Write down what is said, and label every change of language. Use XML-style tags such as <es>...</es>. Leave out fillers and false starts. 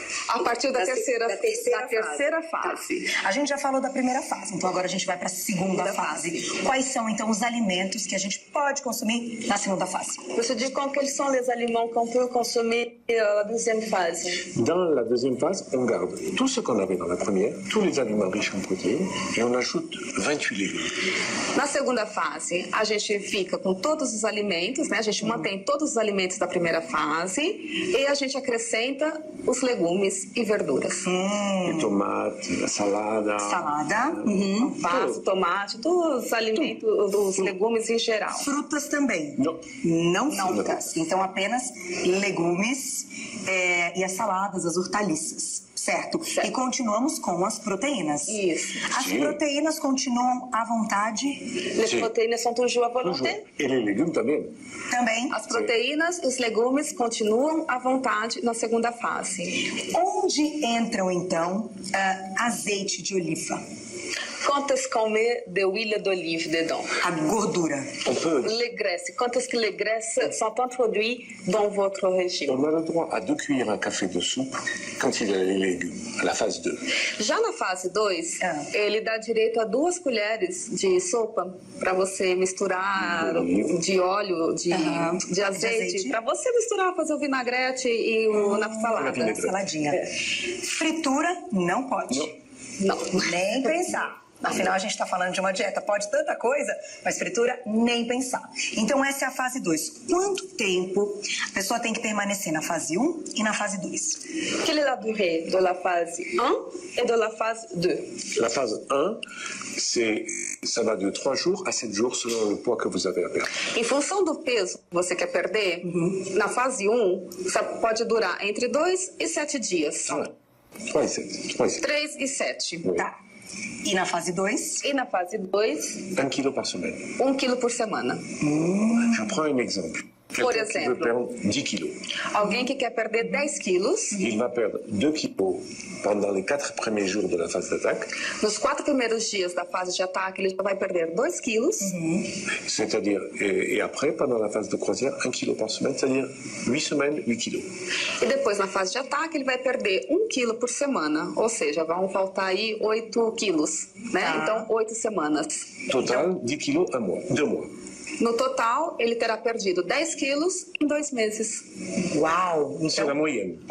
<pt>A partir da terceira fase. A gente já falou da primeira fase, então agora a gente vai para a segunda fase. Quais são, então, os alimentos que a gente pode consumir na segunda fase? Você diz</pt> <fr>quels sont les aliments qu'on peut consommer na deuxième phase? Dans la deuxième phase, on garde tout ce qu'on avait dans la première, tous les aliments riches en protéines, et on ajoute 28 légumes.</fr> <pt>Na segunda fase, a gente fica com todos os alimentos, né? A gente mantém todos os alimentos da primeira fase e a gente acrescenta os legumes e verduras.</pt> <fr>Les tomates, la salada.</fr> <pt>Alface, tomate, todos os alimentos, os legumes em geral. Frutas também? Não frutas. Então apenas legumes e as saladas, as hortaliças. Certo. E continuamos com as proteínas. Isso. As proteínas continuam à vontade?</pt> <fr>Les protéines sont toujours à volonté?</fr> <pt>E</pt> <fr>les légumes</fr> <pt>também. Também. As proteínas e os legumes continuam à vontade na segunda fase. Onde entram, então, azeite de oliva?</pt> <fr>Quand est-ce qu'on met de l'huile d'olive dedans?</fr> <pt>A gordura.</pt> <fr>Les graisses. Quand est-ce que les graisses sont introduites dans votre régime? On a le droit à 2 cuillères à café de soupe quand il y a les légumes, à la phase 2.</fr> <pt>Já na fase 2, ele dá direito a 2 colheres de sopa para você misturar de óleo, de azeite, para você misturar, fazer o vinagrete e na salada. Saladinha. Fritura não pode. Não. Nem pensar. Afinal, a gente está falando de uma dieta, pode tanta coisa, mas fritura, nem pensar. Então, essa é a fase 2. Quanto tempo a pessoa tem que permanecer na fase 1 e na fase 2?</pt> <fr>Quelle est la durée de la phase 1 et de la phase 2? La phase 1, ça va de 3 jours à 7 jours selon le poids que vous avez à perdre.</fr> <pt>Em função do peso que você quer perder, na fase 1, pode durar entre 2 e 7 dias. 3 e 7. 3 e 7.</pt> <fr>Oui.</fr> <pt>Tá. E na fase 2? E na fase 2?</pt> <fr>1 kilo par semaine.</fr> <pt>1 quilo por semana.</pt> <fr>Je prends un exemple.</fr> <pt>Por</pt> <fr>Quelqu'un qui veut</fr> <pt>exemplo,</pt> <fr>perdre 10 kilos.</fr> <pt>alguém que quer perder 10 quilos,</pt> <fr>Il va perdre 2 kilos pendant les 4 premiers jours de la phase d'attaque.</fr> <pt>nos 4 primeiros dias da fase de ataque, ele já vai perder 2 quilos.</pt> <fr>C'est-à-dire, et après, pendant la phase de croisière, 1 kilo par semaine, c'est-à-dire 8 semaines, 8 kilos.</fr> <pt>E depois, na fase de ataque, ele vai perder 1 quilo por semana. Ou seja, vão faltar aí 8 quilos, né? Então, 8 semanas.</pt> <fr>Total, 10 kilos, 1 mois, 2 mois.</fr> <pt>No total, ele terá perdido 10 quilos em 2 meses. Uau!</pt> <fr>C'est la moyenne.</fr>